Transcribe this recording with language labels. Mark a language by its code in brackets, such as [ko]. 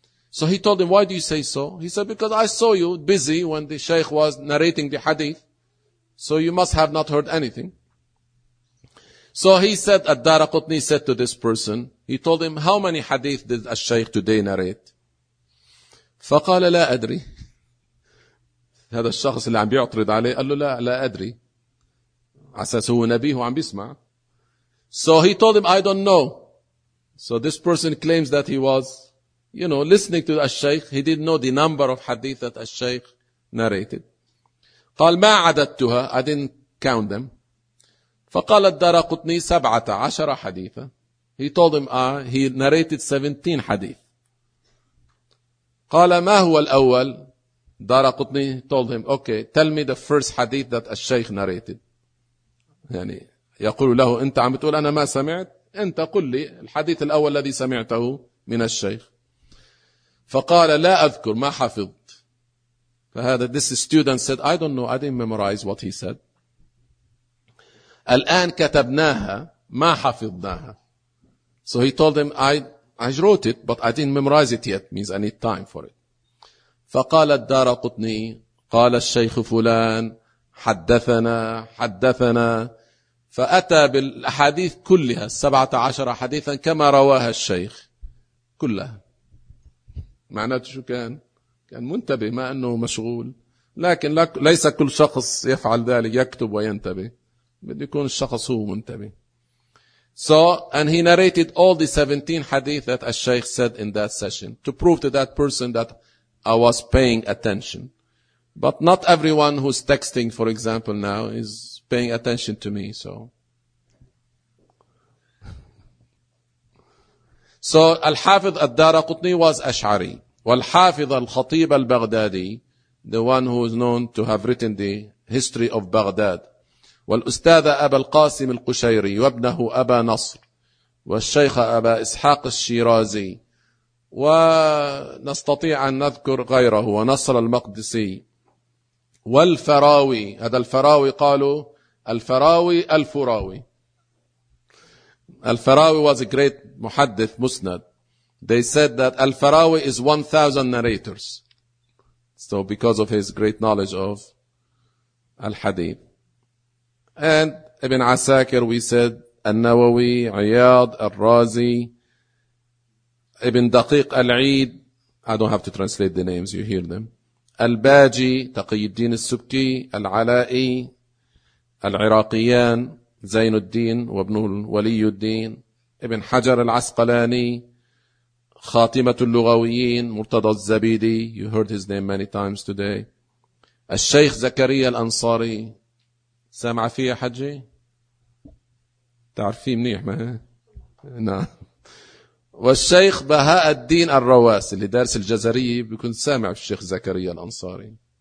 [en] So he told him, why do you say so? He said, because I saw you busy when the Shaykh was narrating the hadith. So you must have not heard anything. So he said, Ad-Darqutni said to this person, he told him, how many hadith did al-Shaykh today narrate? [ar] فقال لا أدري. هذا الشخص اللي عم بيعترض عليه قال له لا لا أدري. عساس هو نبيه وعم بيسمع. [en] So he told him, I don't know. So this person claims that he was, you know, listening to al-Shaykh. He didn't know the number of hadith that al-Shaykh narrated. [ar] قال ما عددتها, [en] I didn't count them. [ar] فقال الدارقطني 17 حديثة. [en] He told him, he narrated 17 حديث. [ar] قال ما هو الأول؟ [en] الدارقطني told him, okay, tell me the first hadith that al-Shaykh narrated. [ar] يعني يقول له, أنت عم تقول أنا ما سمعت؟ أنت قل لي الحديث الأول الذي سمعته من الشيخ. فقال لا أذكر, ما حفظت. [en] فهذا this student said, I don't know, I didn't memorize what he said. [ar] الآن كتبناها, ما حفظناها. [en] So he told him, I wrote it, but I didn't memorize it yet. Means I need time for it. [ar] فقال الدارقطني, قال الشيخ فلان, حدثنا, حدثنا. فأتى بالحديث كلها, 17 حديثا كما رواها الشيخ. كلها. معناته شو كان؟ كان منتبه, ما أنه مشغول. لكن ليس كل شخص يفعل ذلك, يكتب وينتبه. بده يكون الشخص هو منتبه. [en] So, and he narrated all the 17 hadith that al-Shaykh said in that session to prove to that person that I was paying attention. But not everyone who's texting, for example, now is paying attention to me, so. So, al-Hafidh al-Darqutni was Ash'ari. Wal-Hafidh al-Khatib al-Baghdadi, the one who is known to have written the history of Baghdad. [ar] والأستاذ أبا القاسم القشيري وابنه أبا نصر والشيخ أبا إسحاق الشيرازي ونستطيع أن نذكر غيره ونصر المقدسي والفراوي. هذا الفراوي قالوا الفراوي الفراوي. [en] الفراوي was a great [ar] محدث مسند. [en] They said that الفراوي is 1000 narrators. So because of his great knowledge of الحديث. And Ibn Asakir, we said, Al-Nawawi, Iyad, Al-Razi, Ibn Daqiq Al-Eid, I don't have to translate the names, you hear them. Al-Baji, Taqiyuddin Al-Subki, Al-Ala'i, Al-Iraqiyan, Zainuddin, Wabnu Waliyuddin, Ibn Hajar Al-Asqalani, Khatimatul Lughawiyin, Murtada Al-Zabidi, you heard his name many times today. [ar] Al-Shaykh Zakariya Al-Ansari, سامع فيه يا حجي؟ تعرف فيه منيح ما هي؟ نعم. والشيخ بهاء الدين الرواس اللي دارس الجزرية بيكون سامع في الشيخ زكريا الأنصاري.